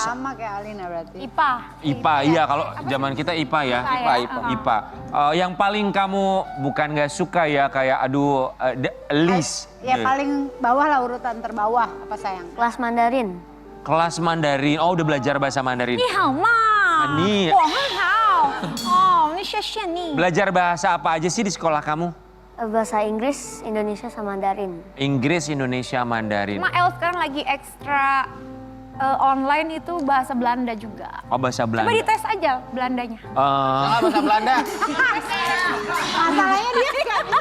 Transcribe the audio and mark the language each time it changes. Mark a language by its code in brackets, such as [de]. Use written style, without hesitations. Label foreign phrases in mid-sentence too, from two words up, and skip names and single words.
[id] Sama kayak Alina berarti. IPA. IPA, iya kalau zaman kita IPA ya. IPA ya. IPA. Yang paling kamu bukan nggak suka ya kayak aduh least. Ya paling bawah lah, urutan terbawah apa sayang? Kelas Mandarin. Kelas Mandarin. Oh udah belajar bahasa Mandarin. [zh] 你好吗？ [id] Ani. [zh] 我很好。哦，你谢谢你。 [id] Belajar bahasa apa aja sih di sekolah kamu? Bahasa Inggris, Indonesia, sama Mandarin. Inggris, Indonesia, Mandarin. Cuma El sekarang lagi ekstra online itu bahasa Belanda juga. Oh bahasa Belanda. Coba dites aja Belandanya. Salah bahasa Belanda. Masalahnya dia nggak bisa.